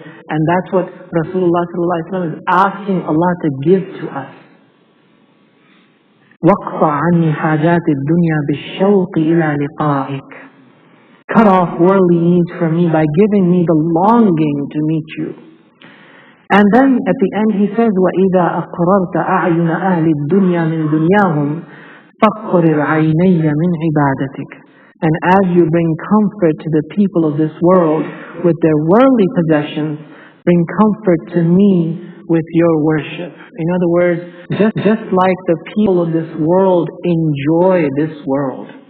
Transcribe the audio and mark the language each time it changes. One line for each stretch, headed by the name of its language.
English: And that's what Rasulullah ﷺ is asking Allah to give to us.
Arabic: وَقْطَعْ عَنِّي حَاجَاتِ الدُّنْيَا بِالشَّوْقِ إِلَى لِقَائِكَ.
English: Cut off worldly needs from me by giving me the longing to meet you. And then at the end he says,
Arabic: وَإِذَا أَقْرَرْتَ أَعْيُنَ أَهْلِ الدُّنْيَا مِنْ دُنْيَاهُمْ فَقْرِرْ عَيْنَيَّ مِنْ عِبَادَتِكَ.
English: And as you bring comfort to the people of this world with their worldly possessions, bring comfort to me with your worship. In other words, just like the people of this world enjoy this world.